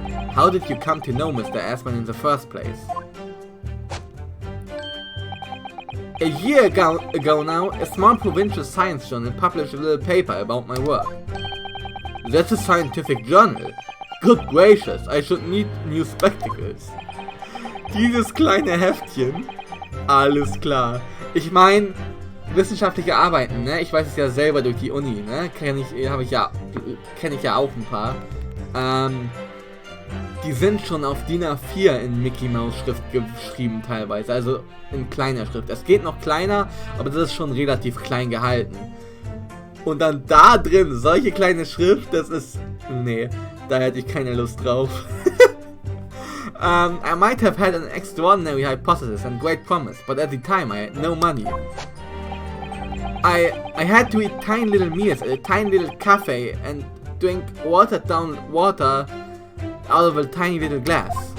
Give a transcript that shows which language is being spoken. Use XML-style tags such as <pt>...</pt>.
<en>How did you come to know Mr. Assman in the first place? A year ago now, a small provincial science journal published a little paper about my work. That's a scientific journal. Good gracious, I should need new spectacles.</en> <de>Dieses kleine Heftchen. Alles klar. Ich meine, wissenschaftliche Arbeiten, ne? Ich weiß es ja selber durch die Uni, ne? Kenne ich ja auch ein paar. Die sind schon auf DIN A4 in Mickey Mouse Schrift geschrieben teilweise, also in kleiner Schrift. Es geht noch kleiner, aber das ist schon relativ klein gehalten. Und dann da drin, solche kleine Schrift, das ist... Nee, da hätte ich keine Lust drauf.</de> <en>I might have had an extraordinary hypothesis and great promise, but at the time I had no money. I had to eat tiny little meals at a tiny little cafe and drink watered down water out of a tiny little glass.</en>